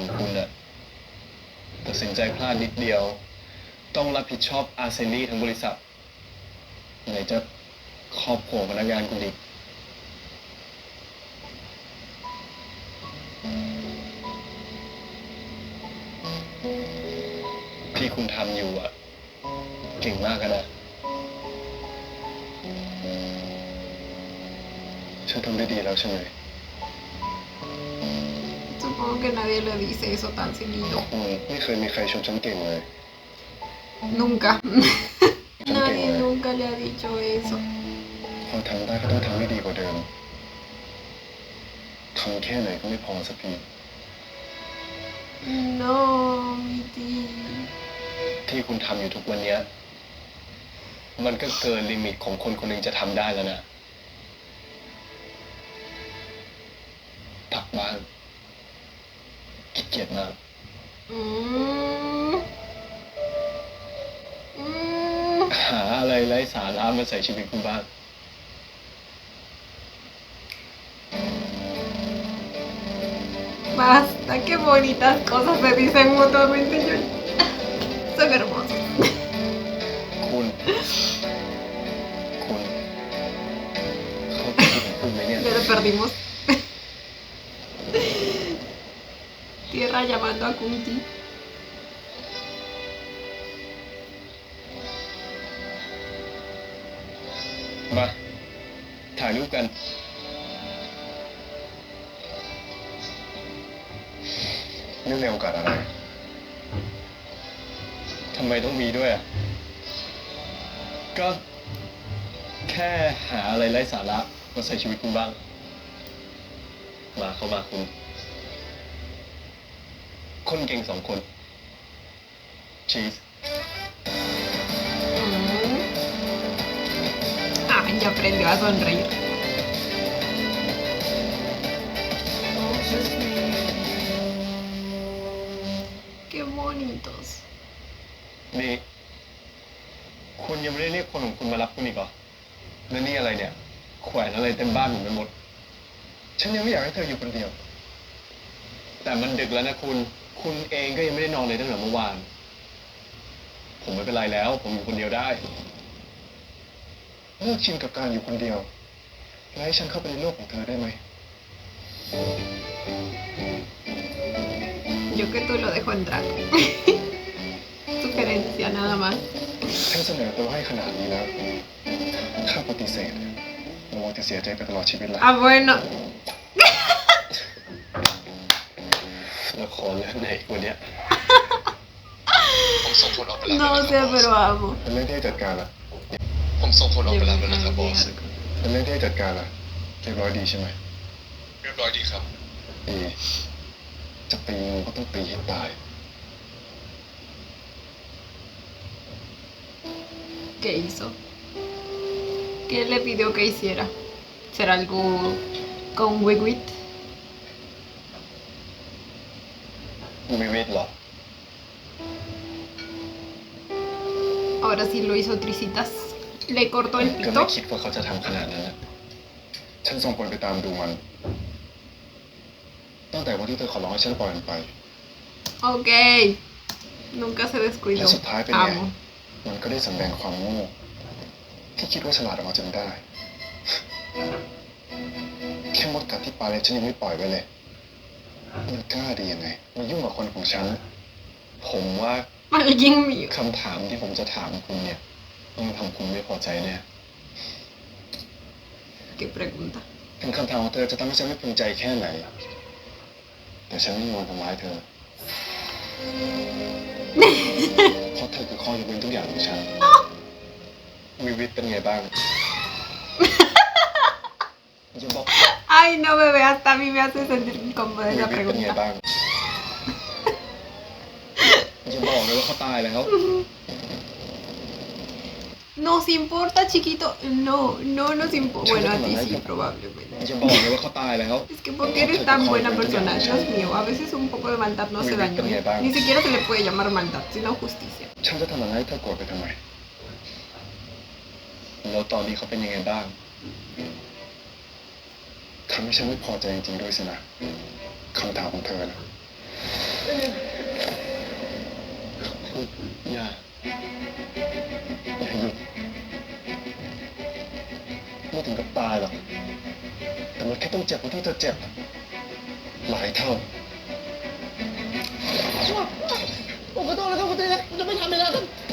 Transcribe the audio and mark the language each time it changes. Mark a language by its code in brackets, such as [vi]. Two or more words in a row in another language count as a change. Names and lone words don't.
[th] ของคุณอะตัดสินใจพลาดนิดเดียวต้องรับผิดชอบอาร์เซนี่ทั้งบริษัทไหนจะครอบครัวพนักงานคุณอีกที่คุณทำอยู่อะเก่งมากนะฉันทำได้ดีแล้วใช่ไหม [es] Supongo que nadie le dice eso tan seguido. [th] ไม่เคยมีใครชมฉันเก่งเลย [es] Nunca. Nadie nunca le ha dicho eso. [th] พอทำได้ก็ต้องทำให้ดีกว่าเดิมทำแค่ไหนก็ไม่พอสักที [es] No, mi tía. [th] ที่คุณทำอยู่ทุกวันเนี้ยมันก็เกินลิมิตของคนคนหนึ่งจะทำได้แล้วนะพักบ้างขี้เกียจมาก Mm. Mm. หาอะไรไร้สาระมาใส่ชีวิตคุณบ้าง [es] Basta, qué bonitas cosas se dicen mutuamente. Son hermosos. [th] คุณเขาคิดถึงคุณไหมเนี่ย [es] Ya lo perdimos. Tierra llamando a Kunti. [th] มาถ่ายรูปกันเนื่องในโอกาสอะไรทำไมต้องมีด้วยอ่ะ ก็แค่หาอะไรไร้สาระมาใส่ชีวิตคุณบ้างมาเข้ามาคุณคนเก่ง2 คนชีส [es] Ah, ya aprendió a sonreír. Qué bonitos. [th] นี่คุณยังไม่ได้เรียกคนของคุณมารับคุณอีกเหรอแล้วนี่อะไรเนี่ยแขวนอะไรเต็มบ้านผมไปหมดฉันยังไม่อยากให้เธออยู่คนเดียวแต่มันดึกแล้วนะคุณเองก็ยังไม่ได้นอนเลยตั้งแต่เมื่อวานผมไม่เป็นไรแล้วผมอยู่คนเดียวได้เลิกชินกับการอยู่คนเดียวและให้ฉันเข้าไปในโลกของเธอได้ไหม [es] Yo que tú lo dejo entrar. Sugerencia nada más. [th] ฉันเสนอตัวให้ขนาดนี้แล้วถ้าปฏิเสธระวังจะเสียใจไปตลอดชีวิตละ [es] Ah, bueno. [th] ละครเรื่องไหนวันเนี้ยผมส่งคนออกไปแล้ว [es] No sé, pero amo. [th] เป็นเรื่องที่ให้จัดการละผมส่งคนออกไปแล้วนะครับบอสเป็นเรื่องที่ให้จัดการละเรียบร้อยดีใช่ไหมเรียบร้อยดีครับดีจะตีงูก็ต้องตีให้ตาย [es] ¿Qué hizo? ¿Qué le pidió que hiciera? ¿Será algo con Wigwit? [th] มีวิทย์เหรอ [es] Ahora sí lo hizo Tricitas. Le cortó el [th] ก็ไม่ [es] pito. [th] คิดว่าเขาจะทำขนาดนั้นนะฉันส่งคนไปตามดูมัน ตั้งแต่วันที่เธอขอร้องให้ฉันปล่อยมันไป [es] Ok. Nunca se [th] และ [es] descuidó. [th] สุดท้ายเป็นไง [es] Amo. [th] มันก็ได้สำแดงความโง่ที่คิดว่าฉลาดออกมาจนได้ แค่มดกัดที่ปลายเลยฉันยังไม่ปล่อยไว้เลย มันกล้าดียังไงมายุ่งกับคนของฉัน ผมว่า [es] Alguien mío. [th] คำถามที่ผมจะถามคุณเนี่ยต้องทำคุณไม่พอใจแน่ [es] ¿Qué pregunta? [th] ถึงคำถามของเธอจะทำให้ฉันไม่ภูมิใจแค่ไหน แต่ฉันไม่มีวันทำร้ายเธอ เพราะเธอคือข้อยกเว้นทุกอย่างของฉันวิวิทเป็นไงบ้างอย่าบอก [es] Ay, no, bebé, hasta a mí me hace sentir incómoda [th] วิ [es] esa [th] วิทเป็นไง [es] pregunta. [th] บ้างอย่าบอกเลยว่าเขาตายแล้ว [es] Nos importa, chiquito. No, no nos importa. Bueno, a ti sí, probablemente. อย่าบอกเลยว่าเขาตายแล้ว Es que porque eres tan buena persona, Dios mío. A veces un poco de maldad no hace daño. ¿Eh? Ni siquiera se le puede llamar maldad, sino justicia. [th] ฉันจะทำอะไรให้เธอโกรธไปทำไมแล้วตอนนี้เขาเป็นยังไงบ้าง ทำให้ฉันไม่พอใจจริงๆด้วยสินะคำถามของเธอนะอย่าหยุดไม่ถึงกับตายหรอกแต่มันแค่ต้องเจ็บกว่าที่เธอเจ็บหลายเท่าผมขอโทษนะครับคุณเต้ผมจะไม่ทำอีกแล้วครับ